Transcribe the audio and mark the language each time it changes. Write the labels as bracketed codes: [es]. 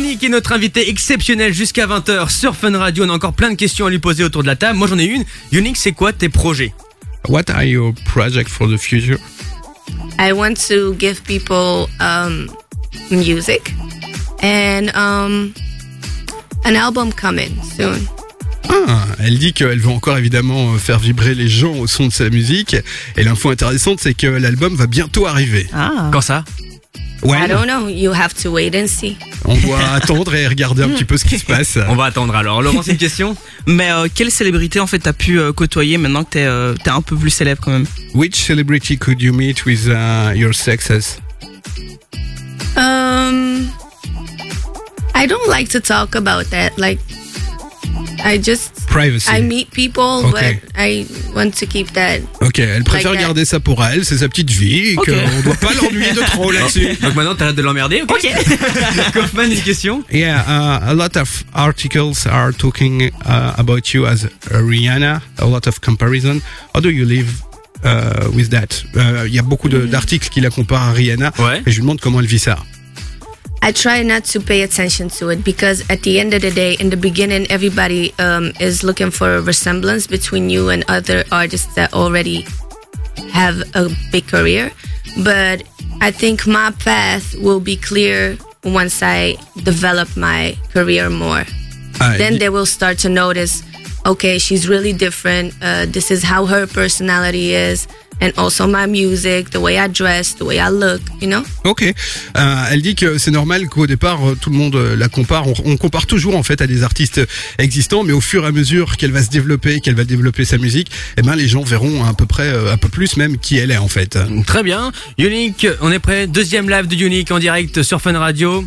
[fr] Notre invité exceptionnel jusqu'à 20h sur Fun Radio. On a encore plein de questions à lui poser autour de la table. Moi j'en ai une. Yonick, c'est quoi tes projets? [en] What are your projects for the future? I want to give people music and an album coming soon. [fr] Ah, elle dit qu'elle veut encore évidemment faire vibrer les gens au son de sa musique. Et l'info intéressante, c'est que l'album va bientôt arriver. Ah. Quand ça? [en] Well. I don't know, you have to wait and see. [fr] On va attendre et regarder un petit peu ce qui se passe. On va attendre alors. Laurent, c'est une question. Mais quelle célébrité en fait t'as pu côtoyer maintenant que t'es un peu plus célèbre quand même? [en] Which celebrity could you meet with your success? I don't like to talk about that. Like, I just privacy. I meet people, okay. But I want to keep that. [fr] Ok, elle préfère [en] like [fr] garder [en] that. [fr] Ça pour elle, c'est sa petite vie, et qu'on doit pas l'ennuyer de trop là-dessus. Donc maintenant, t'as l'air de l'emmerder, ok. Kaufman, une question. [en] Yeah, a lot of articles are talking about you as Rihanna. A lot of comparison. How do you live with that? [fr] Il y a beaucoup d'articles qui la comparent à Rihanna. Ouais. Et je lui demande comment elle vit ça. [en] I try not to pay attention to it because at the end of the day, in the beginning, everybody is looking for a resemblance between you and other artists that already have a big career. But I think my path will be clear once I develop my career more. Then they will start to notice, okay, she's really different. This is how her personality is. And also my music, the way I dress, the way I look, you know? Ok. [fr] Elle dit que c'est normal qu'au départ, tout le monde la compare. On compare toujours, en fait, à des artistes existants. Mais au fur et à mesure qu'elle va se développer, qu'elle va développer sa musique, eh ben, les gens verront à peu près, un peu plus même, qui elle est, en fait. Très bien. Unique, on est prêt. Deuxième live de Unique en direct sur Fun Radio.